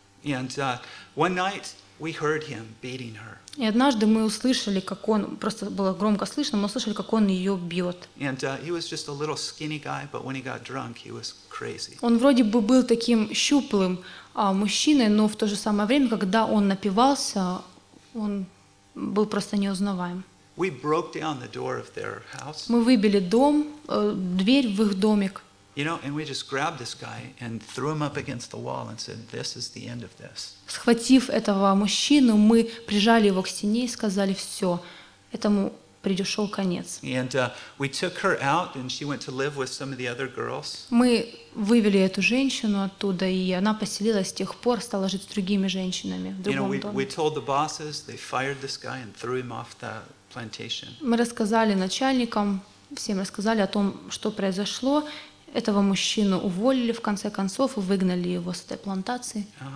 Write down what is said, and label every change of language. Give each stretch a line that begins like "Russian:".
English: And one night we heard him beating her.
Russian: И однажды мы услышали, как он, просто было громко слышно, мы услышали, как он ее бьет.
English: And he was just a little skinny guy, but when he got drunk, he was crazy.
Russian: Он вроде бы был таким щуплым мужчиной, но в то же самое время, когда он напивался, он был просто неузнаваем.
English: We broke down the door of their house.
Russian: Мы выбили дом, дверь в их домик.
English: You know, and we just grabbed this guy and threw him up against the wall and said, "This is the end of this."
Russian: Схватив этого мужчину, мы прижали его к стене и сказали: "Все, этому придёшёл конец."
English: And we took her out, and she went to live with some of the other girls.
Russian: Мы вывели эту женщину оттуда, и она поселилась с тех пор, стала жить с другими женщинами в другом доме.
English: You know, we told the bosses, they fired this guy and threw him off the plantation.
Russian: Мы рассказали начальникам, всем рассказали о том, что произошло. Этого мужчину уволили в конце концов и выгнали его с этой плантации.